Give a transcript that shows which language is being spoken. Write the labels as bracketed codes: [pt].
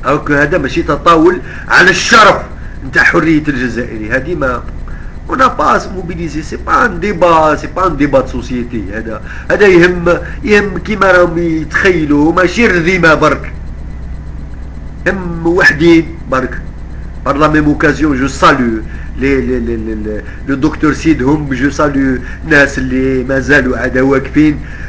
[ar] هذا ماشي تطاول على الشرف نتاع حرية الجزائري. هذه ما [fr] on n'a pas à se mobiliser. C'est pas un débat de société. [ar] هذا يهم كيما راهم يتخيلوا، ماشي رذيمة برك، هم وحدين برك. [fr] Par la même occasion, je salue le docteur Sidhom، je salue [ar] الناس اللي مازالوا عاد واقفين